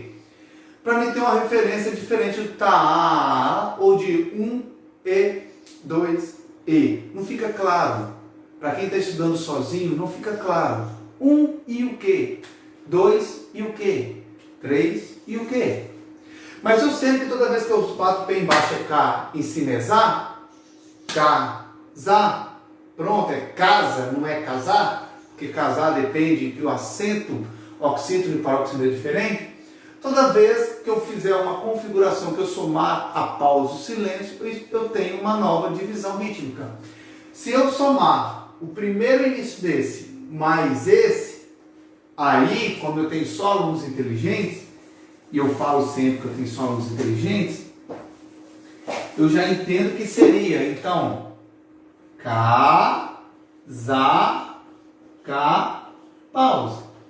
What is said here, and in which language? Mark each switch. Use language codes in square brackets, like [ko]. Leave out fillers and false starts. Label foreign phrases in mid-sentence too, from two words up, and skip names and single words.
[pt] Para mim ter uma referência diferente do tá ou de 1 e 2 e. Não fica claro. Para quem está estudando sozinho, não fica claro. 1 e o quê? 2 e o quê? 3 e o quê? Mas eu sei que toda vez que eu bato o pé embaixo é cá, em cima é zá, cá, zá. Pronto, é casa, não é casar, porque casar depende que o acento oxítono e paróxítono é diferente. Toda vez que eu fizer uma configuração que eu somar a pausa e o silêncio, eu tenho uma nova divisão rítmica. Se eu somar o primeiro início desse mais esse, aí, como eu tenho só alunos inteligentes, e eu falo sempre que eu tenho só alunos inteligentes, eu já entendo que seria, então, cá, zá, cá, pausa.